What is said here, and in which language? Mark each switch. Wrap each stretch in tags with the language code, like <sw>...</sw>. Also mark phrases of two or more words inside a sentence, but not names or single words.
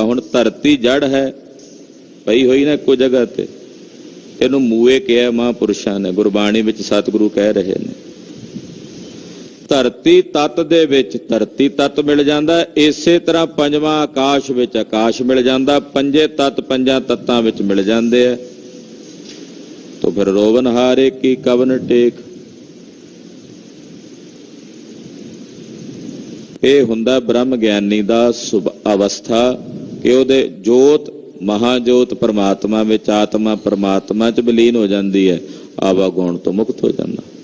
<pa>ਹੁਣ ਧਰਤੀ ਜੜ ਹੈ ਪਈ ਹੋਈ ਨਾ ਇੱਕੋ ਜਗ੍ਹਾ ਤੇ, ਇਹਨੂੰ ਮੂਏ ਕਿਹਾ ਮਹਾਂਪੁਰਸ਼ਾਂ ਨੇ, ਗੁਰਬਾਣੀ ਵਿੱਚ ਸਤਿਗੁਰੂ ਕਹਿ ਰਹੇ ਨੇ। ਧਰਤੀ ਤੱਤ ਦੇ ਵਿੱਚ ਧਰਤੀ ਤੱਤ ਮਿਲ ਜਾਂਦਾ। ਇਸੇ ਤਰ੍ਹਾਂ ਪੰਜਵਾਂ ਆਕਾਸ਼ ਵਿੱਚ ਆਕਾਸ਼ ਮਿਲ ਜਾਂਦਾ। ਪੰਜੇ ਤੱਤ ਪੰਜਾਂ ਤੱਤਾਂ ਵਿੱਚ ਮਿਲ ਜਾਂਦੇ ਆ।</pa> <hi>तो फिर रोवन हारे की कवन टेक।</hi> <pa>ਇਹ ਹੁੰਦਾ ਬ੍ਰਹਮ ਗਿਆਨੀ ਦਾ ਅਵਸਥਾ ਕਿ ਉਹਦੇ ਜੋਤ ਮਹਾਜੋਤ ਪਰਮਾਤਮਾ ਵਿੱਚ, ਆਤਮਾ ਪਰਮਾਤਮਾ 'ਚ ਵਿਲੀਨ ਹੋ ਜਾਂਦੀ ਹੈ, ਆਵਾਗੁਣ ਤੋਂ ਮੁਕਤ ਹੋ ਜਾਂਦਾ।</pa>